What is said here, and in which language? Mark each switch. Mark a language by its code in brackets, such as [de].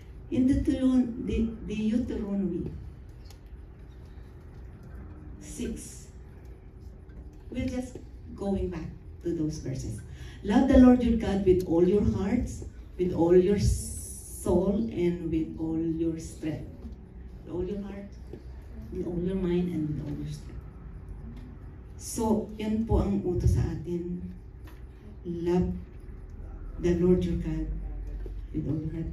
[en] In the Deuteronomy 6. We're just going back to those verses. Love the Lord your God with all your hearts, with all your soul, and with all your strength. With all your heart, with all your mind, and with all your strength. [tl] So, yan po ang utos sa atin. [en] Love the Lord your God with all your heart.